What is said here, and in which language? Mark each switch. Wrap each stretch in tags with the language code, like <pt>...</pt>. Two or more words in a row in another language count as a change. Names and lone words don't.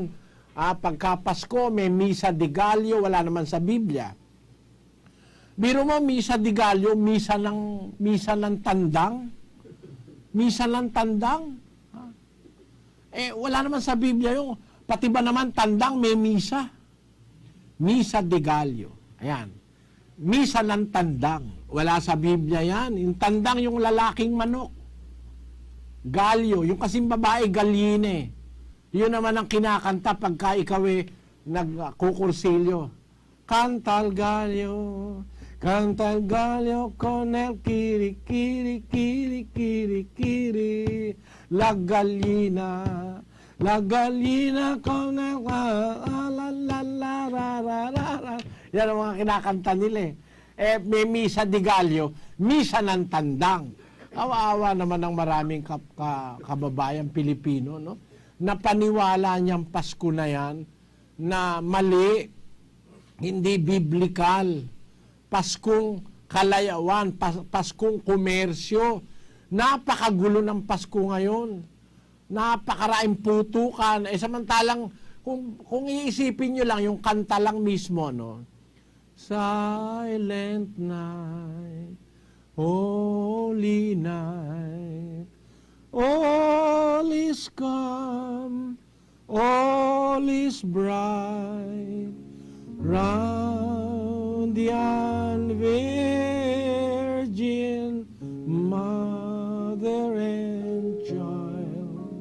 <tl>Pagka Pasko, may Misa de Gallo, wala naman sa Biblia. Biro mo, Misa de Gallo, misa ng tandang. Misa ng tandang. Wala naman sa Biblia yung, pati ba naman tandang may misa? Misa de Gallo. Ayan. Misa ng tandang. Wala sa Biblia yan. Yung tandang, yung lalaking manok. Galyo. Yung kasing babae, galine. Yun naman ang kinakanta pagka ikaw nagkukursilyo.</tl> <es>Cantal gallo con el kiri kiri kiri kiri kiri la gallina con el la la la la.</es> <tl>Yan ang mga kinakanta nila may misa de gallo, misa ng tandang. Awa-awa naman ng maraming kababayan Pilipino, no? Napaniwala niyang Pasko na yan na mali, hindi biblikal. Paskong kalayawan, Paskong komersyo. Napakagulo ng Pasko ngayon. napakaraing putukan. Samantalang, kung iisipin nyo lang, yung kanta lang mismo, no?</tl> <en>Silent night, holy night, all is calm, all is bright, round the Virgin Mother and Child,</en>